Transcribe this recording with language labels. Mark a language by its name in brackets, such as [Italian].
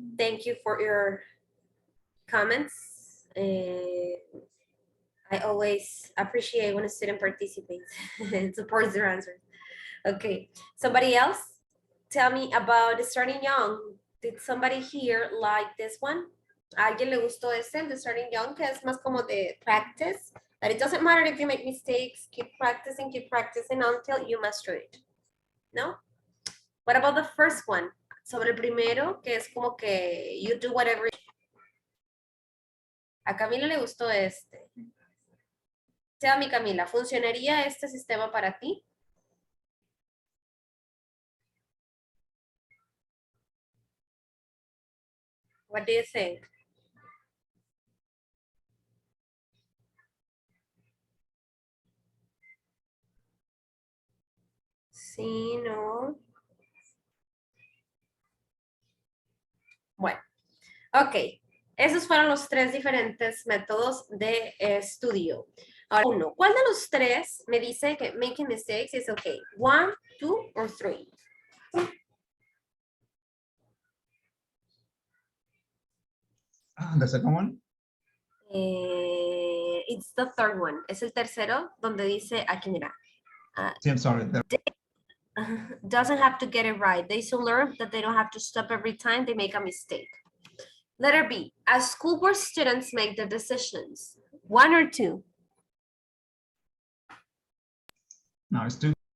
[English] Thank you for your comments. I always appreciate when a student participates and supports their answers. Okay. Somebody else? Tell me about the starting young. Did somebody here like this one? [Spanish] ¿A alguien le gustó ese, the starting young, que es más como de practice? [English] That it doesn't matter if you make mistakes, keep practicing until you master it. ¿No? What about the first one? [Spanish] Sobre el primero, que es como que [English] you do whatever. [Spanish] A Camila le gustó este. [English] Tell me, [Spanish] Camila, ¿funcionaría este sistema para ti? [English] What do you think? [Spanish] Sí, no. Bueno, ok. Esos fueron los tres diferentes métodos de estudio. Ahora, uno, ¿cuál de los tres me dice que [English] making mistakes is okay? 1, 2, or 3? The second one? It's the third one. [Spanish] Es el tercero donde dice, aquí mira. [English] Sí, I'm sorry. Doesn't have to get it right. They should learn that they don't have to stop every time they make a mistake. Letter B, as school board students make the decisions, 1 or 2? No, it's 2.